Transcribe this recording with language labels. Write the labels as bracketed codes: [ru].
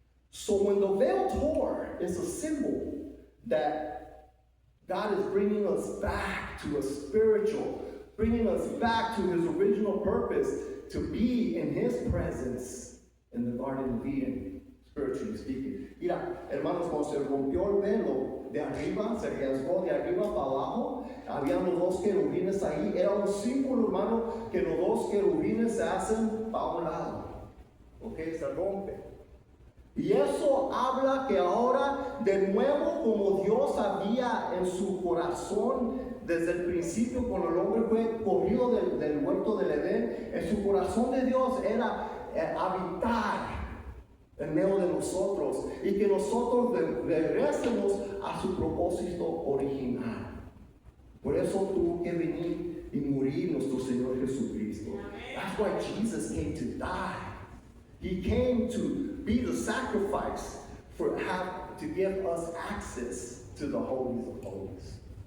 [en] So when the veil tore, it's a symbol that God is bringing us back to a spiritual, bringing us back to his original purpose, to be in his presence in the Garden of Eden, spiritually speaking. [es] Mira, hermanos, cuando se rompió el velo de arriba, se rasgó de arriba para abajo, habían los 2 querubines ahí, era un símbolo, hermano, que los 2 querubines se hacen para un lado, ok, se rompe. Y eso habla que ahora, de nuevo, como Dios había en su corazón desde el principio, cuando el hombre fue corrido del huerto del Edén, en su corazón de Dios era habitar en medio de nosotros y que nosotros regresemos a su propósito original. Por eso tuvo que venir y morir nuestro Señor Jesucristo. [en] That's why Jesus came to die. He came to be the sacrifice to give us access to the holies of holies.